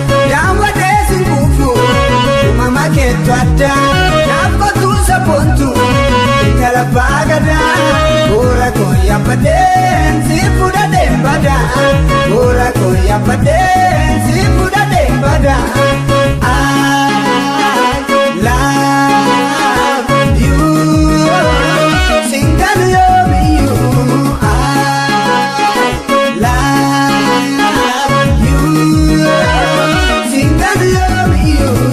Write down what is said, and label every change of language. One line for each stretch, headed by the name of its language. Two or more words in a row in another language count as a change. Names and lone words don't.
Oromo: Daawwatee si kuufu, uumama keetu adda, naaf kottu saboontu, intala baagada, bu'uura koo yaabbadhee, si fudhadhee bada, bu'uura koo yaabbadhee, si fudhadhee bada.
English: I love you, single love you. I love you, single love you.